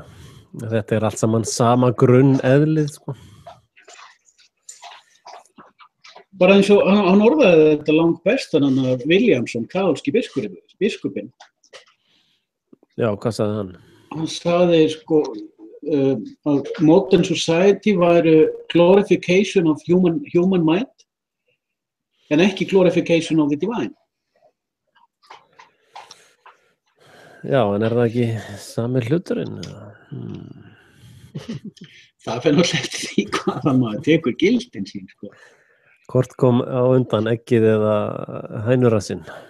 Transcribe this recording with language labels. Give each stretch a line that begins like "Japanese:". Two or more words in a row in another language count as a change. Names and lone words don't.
Icelandic: Þetta er allt saman sama grunn eðlið, sko. Bara eins og hann orðaði þetta langt best, hann að Williamson, kaþólski biskupinn. Já, hvað sagði hann? Hann sagði, sko, að
English: modern society
Icelandic: væri
English: glorification of human mind
Icelandic: en ekki
English: glorification of the divine.
Icelandic: Já, en er það ekki sami hluturinn? Það fer náttúrulega eftir því hvað maður tekur gildin sín, sko. Hvort kom á undan eggið eða hænurassinn?